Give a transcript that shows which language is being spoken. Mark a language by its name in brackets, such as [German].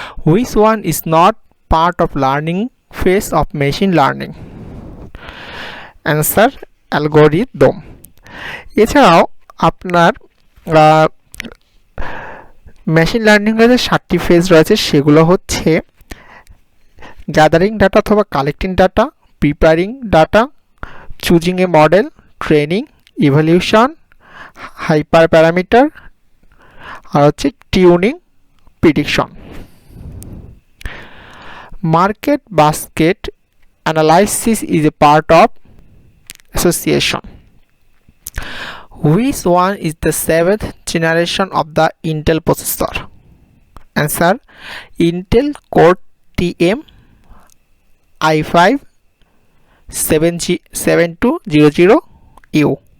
[English] Which one is not part of learning phase of machine learning? Answer: algorithm. [Bangla] এছাড়াও আপনার machine লার্নিংয়ের যে 7টি phase রয়েছে, সেগুলো হচ্ছে গ্যাদারিং ডাটা অথবা collecting data, preparing data, choosing a model, training, evaluation, hyper parameter, আর হচ্ছে tuning, prediction. [English] Market basket analysis is a part of association. Which one is the 7th generation of the Intel processor? Answer: Intel Core TM i5 7200U.